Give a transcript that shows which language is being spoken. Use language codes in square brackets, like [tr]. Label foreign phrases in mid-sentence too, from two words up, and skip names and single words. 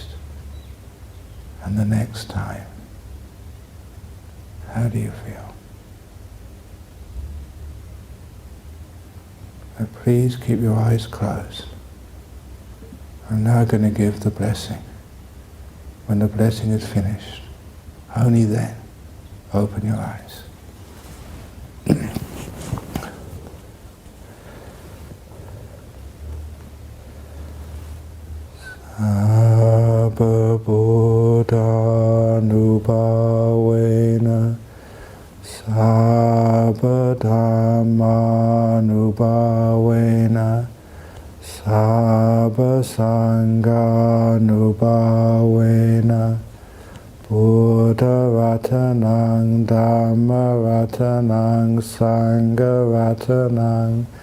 [en] And the next time, how do you feel? Now please keep your eyes closed. I'm now going to give the blessing. When the blessing is finished, only then open your eyes. [pi] Sabba Buddha Nubhavena, Sabba Dhamma Nubhavena, Sabba Sangha Nubhavena, Buddha Ratanang, Dhamma Ratanang, Sangha Ratanang,